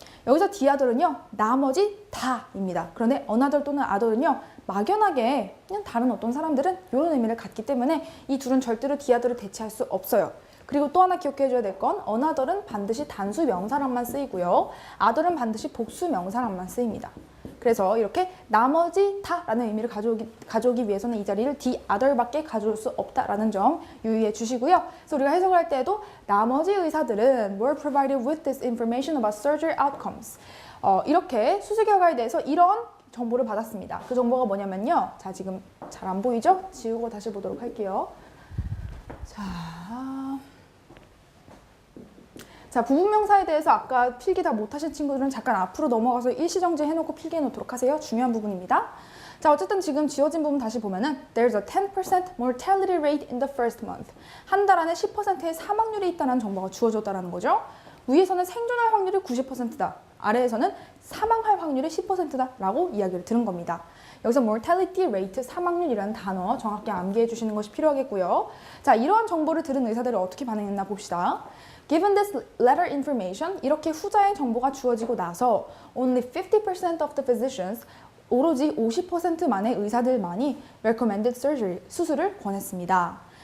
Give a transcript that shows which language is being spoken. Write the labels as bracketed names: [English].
[Korean] 여기서 the other은요, 나머지 다입니다. 그런데 another 또는 other은요, 막연하게 그냥 다른 어떤 사람들은 이런 의미를 갖기 때문에 이 둘은 절대로 the other를 대체할 수 없어요. 그리고 또 하나 기억해 줘야 될 건 another은 반드시 단수 명사랑만 쓰이고요. other은 반드시 복수 명사랑만 쓰입니다. 그래서 이렇게 나머지 다라는 의미를 가져오기 위해서는 이 자리를 the other밖에 가져올 수 없다라는 점 유의해 주시고요. 그래서 우리가 해석을 할 때에도 나머지 의사들은 [English] were provided with this information about surgery outcomes. [Korean] 이렇게 수술 결과에 대해서 이런 정보를 받았습니다. 그 정보가 뭐냐면요. 자, 지금 잘 안 보이죠? 지우고 다시 보도록 할게요. 자, 부분명사에 대해서 아까 필기 다 못하신 친구들은 잠깐 앞으로 넘어가서 일시정지 해놓고 필기해 놓도록 하세요. 중요한 부분입니다. 자, 어쨌든 지금 지워진 부분 다시 보면은 [English] There's a 10% mortality rate in the first month. [Korean] 한 달 안에 10%의 사망률이 있다는 정보가 주어졌다는 거죠. 위에서는 생존할 확률이 90%다. 아래에서는 사망할 확률이 10%다 라고 이야기를 들은 겁니다. 여기서 mortality rate, 사망률이라는 단어 정확히 암기해 주시는 것이 필요하겠고요. 자, 이러한 정보를 들은 의사들은 어떻게 반응했나 봅시다. [English] Given this latter information, [Korean] 이렇게 후자의 정보가 주어지고 나서 [English] only 50% of the physicians, [Korean] 오로지 50%만의 의사들만이 [English] recommended surgery, [Korean] 수술을 권했습니다.